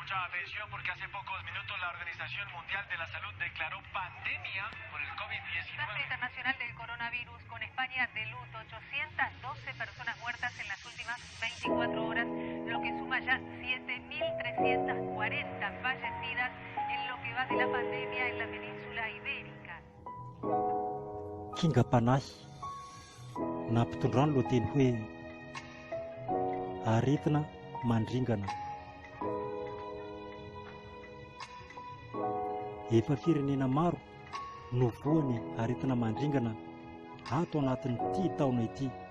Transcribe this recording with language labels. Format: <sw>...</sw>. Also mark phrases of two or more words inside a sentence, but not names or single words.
<es>atención porque hace pocos minutos la Organización Mundial de la Salud declaró pandemia por el COVID-19. Parte internacional del coronavirus con España de luto, 812 personas muertas en las últimas 24 horas, lo que suma ya 7.340 fallecidas en lo que va de la pandemia en la península ibérica.</es> <mg>Kingam-panahy nampitondrano lohateny hoe aretina mandringana. Efa firenena maro no voany aretina mandringana ato anatin'ity taona ity.</mg>